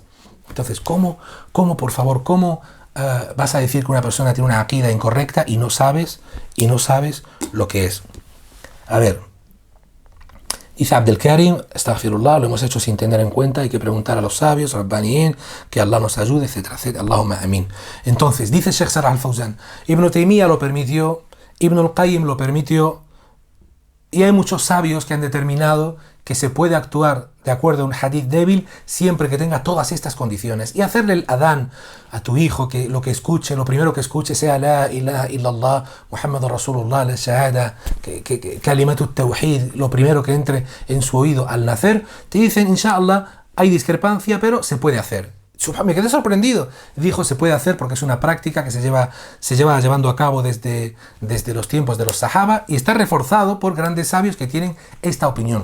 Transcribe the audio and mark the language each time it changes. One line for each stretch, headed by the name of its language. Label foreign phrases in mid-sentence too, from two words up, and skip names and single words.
Spanish: Entonces, por favor, vas a decir que una persona tiene una aqida incorrecta y no sabes lo que es? A ver, dice Abdelkarim, astaghfirullah, lo hemos hecho sin tener en cuenta, hay que preguntar a los sabios, Rabbaniyin, que Allah nos ayude, etcétera, etcétera.
Arabic: اللهم آمين.
Spanish: Entonces, dice Sheikh Salah al-Fawzan, Ibn Taymiyyah lo permitió, Ibn al-Qayyim lo permitió, y hay muchos sabios que han determinado que se puede actuar de acuerdo a un hadith débil siempre que tenga todas estas condiciones. Y hacerle el adán a tu hijo, que lo que escuche, lo primero que escuche sea la
Arabic: إله إلا الله، محمد رسول الله,
Spanish: la shahada,
Arabic: كلمة التوحيد,
Spanish: lo primero que entre en su oído al nacer. Te dicen, inshallah, hay discrepancia, pero se puede hacer. Me quedé sorprendido. Dijo, se puede hacer porque es una práctica que se lleva llevando a cabo desde los tiempos de los sahaba y está reforzado por grandes sabios que tienen esta opinión.